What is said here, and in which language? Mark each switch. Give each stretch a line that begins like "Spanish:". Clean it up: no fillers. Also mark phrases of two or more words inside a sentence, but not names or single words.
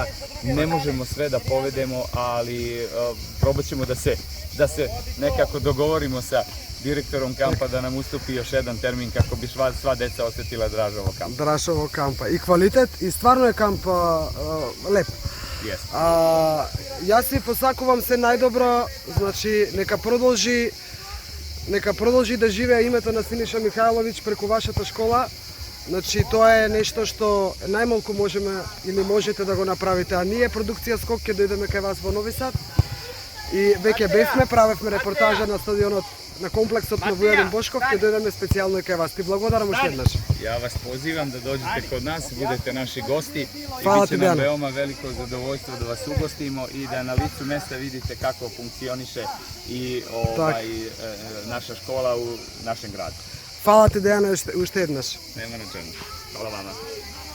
Serbian: Ne možemo sve da povedemo, ali probat ćemo da se nekako dogovorimo sa direktorom kampa da nam ustupi još jedan termin kako bi sva deca osetila Dražovo kampa. Dražovo kampa. I kvalitet, i stvarno je kamp lep. Yes.
Macedonian: Ja si посакувам се најдобро, значи нека продолжи да живее името на Синиша Михайлович преку вашата школа. Значи тоа е нешто што најмалку можеме или можете да го направите, а ние продукција Скок ќе дојдеме кај вас во Нови Сад. И веќе бевме, правевме репортажа на стадионот на комплексот на Војадин Бошков, ќе дојдеме специјално и кај вас. Ти благодарам уште еднаш.
Serbian: Ja vas pozivam da dođete kod nas, budete naši gosti i Hvala bit će ti, nam Dejane. veoma veliko zadovoljstvo da vas ugostimo i da na licu mesta vidite kako funkcioniše i naša škola u našem gradu.
Macedonian: Фала ти, Дејане, уште еднаш.
Serbian: Nema na čemu. Hvala vama.